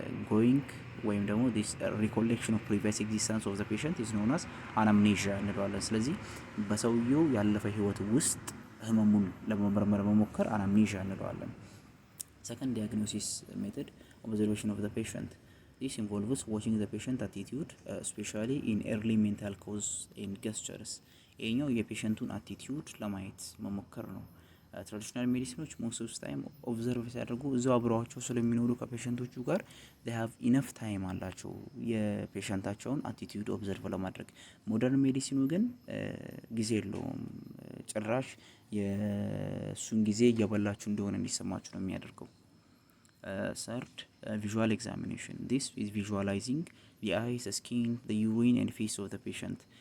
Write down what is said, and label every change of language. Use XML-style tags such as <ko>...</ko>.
<en>going</en> <am>ወይም ደግሞ</am> <en>this recollection of previous existence of the patient is known as anamnesia</en> <am>እንለዋለን። ስለዚህ በሰውየው ያለፈ ህይወት ውስጥ ህመሙን ለመመርመር መሞከር</am> <en>anamnesia</en> <am>እንለዋለን።</am> <en>second diagnosis method, observation of the patient. this involves watching the patient attitude, especially in early mental cause and gestures.</en> <am>ይሄኛው የፔሸንቱን አቲቲዩድ ለማየት መሞከር ነው። ትራዲሽናል ሜዲሲኖች ሞስት ኦፍ ታይም ኦብዘርቭ ሲያደርጉ እዛው አብረዋቸው ስለሚኖሩ ከፔሸንቶቹ ጋር</am> <en>they have enough time</en> <am>አላቸው የፔሸንታቸውን አቲቲዩድ ኦብዘርቭ ለማድረግ። ሞደርን ሜዲሲኑ ግን ጊዜ የለውም። ጭራሽ የሱን ጊዜ እየበላችሁ እንደሆነ እንዲሰማችሁ ነው የሚያደርገው።</am> <en>third, visual examination. this is visualizing the eyes, the skin, the urine and face of the patient.</en>